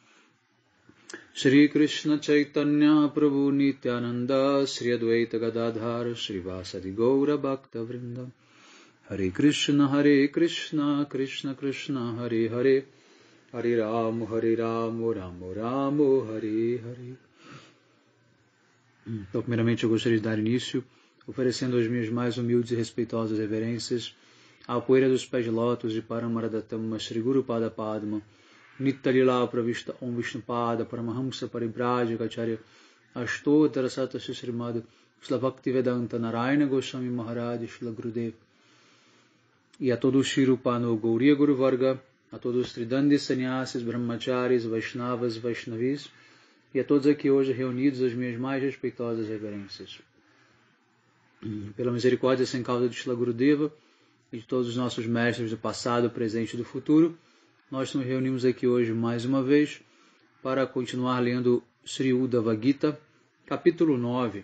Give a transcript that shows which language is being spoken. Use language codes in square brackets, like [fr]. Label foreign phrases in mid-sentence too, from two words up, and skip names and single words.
[sa] Shri Krishna Chaitanya Prabhu Nityananda Shri Advaita Gadadhar Shri Vasadi Gaura Bhakta Vrinda Hare Krishna Krishna Krishna Hare Hare Hare Ram Ram Ram Hare Hare. [pt] Então, primeiramente eu gostaria de dar início oferecendo as minhas mais humildes e respeitosas reverências à poeira dos pés de lótus de Paramaradattama Shri Guru Pada Padma Nittalila Pravishta Om Vishnupada Paramahamsa Paribrajaka Acharya Ashtotara Sata Srimad Shila Bhaktivedanta Narayana Goswami Maharaj Shila Gurudev e a todos os Shirupano Gauriya Guru Varga, a todos os Tridandi Sannyasis, Brahmacharis, Vaishnavas, Vaishnavis e a todos aqui hoje reunidos as minhas mais respeitosas reverências. Pela misericórdia sem causa de Shila Gurudeva e de todos os nossos mestres do passado, presente e do futuro, nós nos reunimos aqui hoje mais uma vez para continuar lendo Sri Uddhava Gita, capítulo 9.